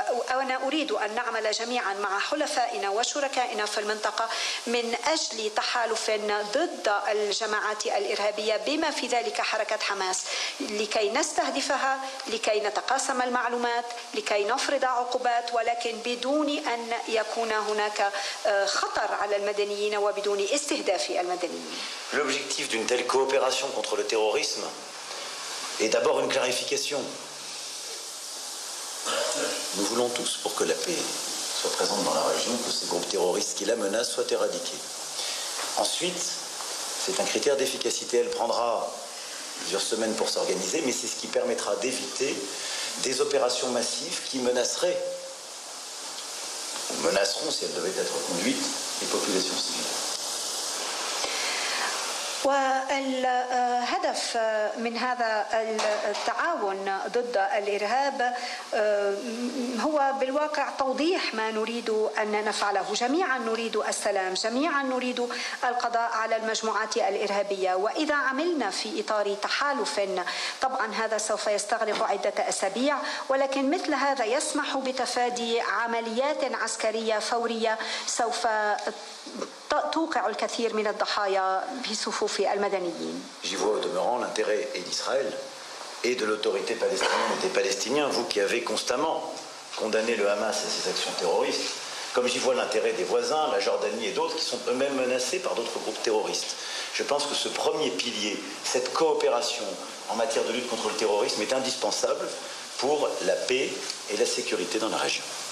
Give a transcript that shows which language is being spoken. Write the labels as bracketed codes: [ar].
[ar] أنا أريد أن نعمل جميعا مع حلفائنا وشركائنا في المنطقة من أجل تحالف ضد الجماعات الإرهابية بما في ذلك حركة حماس، لكي نستهدفها، لكي نتقاسم المعلومات، لكي نفرض عقوبات، ولكن بدون أن يكون هناك خطر على المدنيين وبدون استهداف المدنيين. [fr] L'objectif d'une telle coopération contre le terrorisme est d'abord une clarification. Nous voulons tous pour que la paix soit présente dans la région, que ces groupes terroristes qui la menacent soient éradiqués. Ensuite, c'est un critère d'efficacité. Elle prendra plusieurs semaines pour s'organiser, mais c'est ce qui permettra d'éviter des opérations massives qui menaceraient, ou menaceront, si elles devaient être conduites, les populations civiles. [ar] والهدف من هذا التعاون ضد الإرهاب هو بالواقع توضيح ما نريد أن نفعله. جميعا نريد السلام، جميعا نريد القضاء على المجموعات الإرهابية، وإذا عملنا في إطار تحالف طبعا هذا سوف يستغرق عدة أسابيع، ولكن مثل هذا يسمح بتفادي عمليات عسكرية فورية سوف توقع الكثير من الضحايا في صفوف المدنيين. [fr] J'y vois au demeurant l'intérêt et d'Israël et de l'autorité palestinienne et des Palestiniens, vous qui avez constamment condamné le Hamas et ses actions terroristes, comme j'y vois l'intérêt des voisins, la Jordanie et d'autres qui sont eux-mêmes menacés par d'autres groupes terroristes. Je pense que ce premier pilier, cette coopération en matière de lutte contre le terrorisme est indispensable pour la paix et la sécurité dans la région.